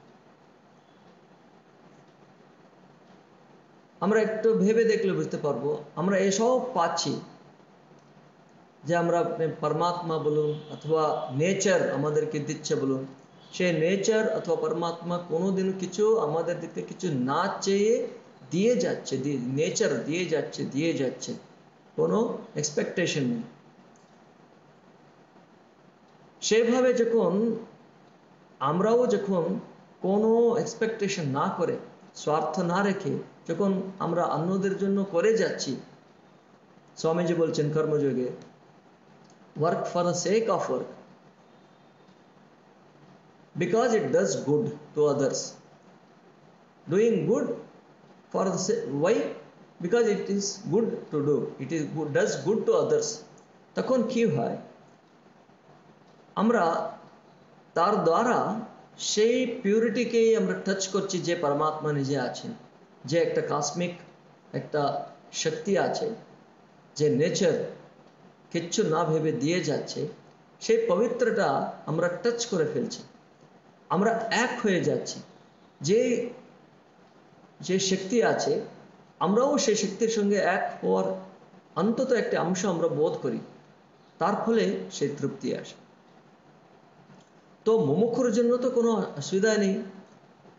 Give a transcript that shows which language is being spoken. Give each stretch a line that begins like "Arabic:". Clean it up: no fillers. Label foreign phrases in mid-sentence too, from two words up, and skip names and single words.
Bangla: আমরা একটু ভেবে দেখলে বুঝতে পারবো আমরা এসব পাচ্ছি যে আমরা परमात्मा বলুন অথবা নেচার আমাদেরকে দিচ্ছে বলুন সেই নেচার অথবা परमात्मा কোনোদিন কিছু আমাদের দিকে কিছু না চেয়ে দিয়ে যাচ্ছে নেচার দিয়ে যাচ্ছে কোনো এক্সপেকটেশন নেই সেভাবে যখন আমরাও যখন কোনো এক্সপেকটেশন না করে স্বার্থ না রেখে যখন আমরা অন্যদের জন্য করে যাচ্ছি স্বামীজি বলছেন কর্মযোগে
English: work for the sake of work because it does good to others doing good for the why because it is good to do it is good does good to others
Bangla: তখন কি হয় আমরা তার দ্বারা সেই পিউরিটিকেই আমরা টাচ করছি যে परमात्मा নিজে আছেন যে একটা কসমিক একটা শক্তি আছে যে নেচার কিচ্ছু না ভেবে দিয়ে যাচ্ছে সেই পবিত্রতা আমরা টাচ করে ফেলছি আমরা এক হয়ে যাচ্ছি যে যে শক্তি আছে আমরাও সেই শক্তির সঙ্গে এক হওয়ার অন্তত একটা অংশ আমরা বোধ করি তার ফলে সেই তৃপ্তি আসে তো মুমুক্ষুর জন্য তো কোনো অসুবিধা নেই